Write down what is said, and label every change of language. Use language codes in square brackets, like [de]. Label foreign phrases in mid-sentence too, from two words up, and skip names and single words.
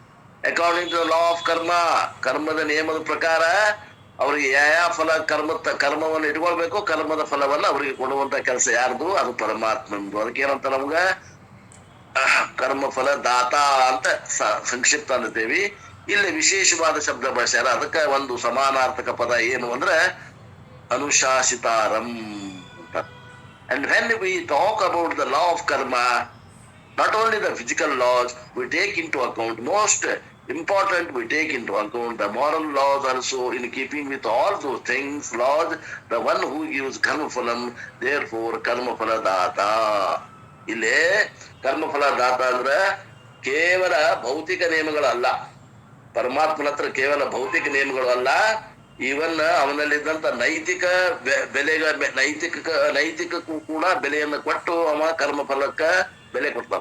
[en] according to law of karma, [kn] ಕರ್ಮದ ನಿಯಮದ ಪ್ರಕಾರ ಅವ್ರಿಗೆ ಯಾವ ಫಲ ಕರ್ಮವನ್ನು ಇಟ್ಕೊಳ್ಬೇಕು, ಕರ್ಮದ ಫಲವನ್ನ ಅವರಿಗೆ ಕೊಡುವಂತ ಕೆಲಸ ಯಾರ್ದು? ಅದು ಪರಮಾತ್ಮಂದು. ಅದಕ್ಕೆ ಏನಂತ ನಮ್ಗ ಕರ್ಮಫಲ ದಾತ ಅಂತ ಸಂಕ್ಷಿಪ್ತ ಅಂತೀವಿ. ಇಲ್ಲಿ ವಿಶೇಷವಾದ ಶಬ್ದ ಬಳಸ್ಯಾರ, ಅದಕ್ಕೆ ಒಂದು ಸಮಾನಾರ್ಥಕ ಪದ ಏನು ಅಂದ್ರೆ ಅನುಶಾಸಿತಾರಂ ಅಂತ. [en] and when we talk about the law of karma, not only the physical laws, we take into account, most important, we take into account the moral laws also. In keeping with all those things, laws, the one who gives [sa] कर्म फलम्, [en] therefore [sa] कर्म फल दाता. [kn] ಇಲ್ಲಿ ಕರ್ಮಫಲ ದಾತ ಅಂದ್ರೆ ಕೇವಲ ಭೌತಿಕ ನಿಯಮಗಳಲ್ಲ. ಪರಮಾತ್ಮನ ಹತ್ರ ಕೇವಲ ಭೌತಿಕ ನಿಯಮಗಳು ಅಲ್ಲ, ಈವನ್ ಅವನಲ್ಲಿದ್ದಂತ ನೈತಿಕ ನೈತಿಕಕ್ಕೂ ಕೂಡ ಬೆಲೆಯನ್ನು ಕೊಟ್ಟು ಅವ ಕರ್ಮಫಲಕ್ಕ ಬೆಲೆ ಕೊಡ್ತಾನ.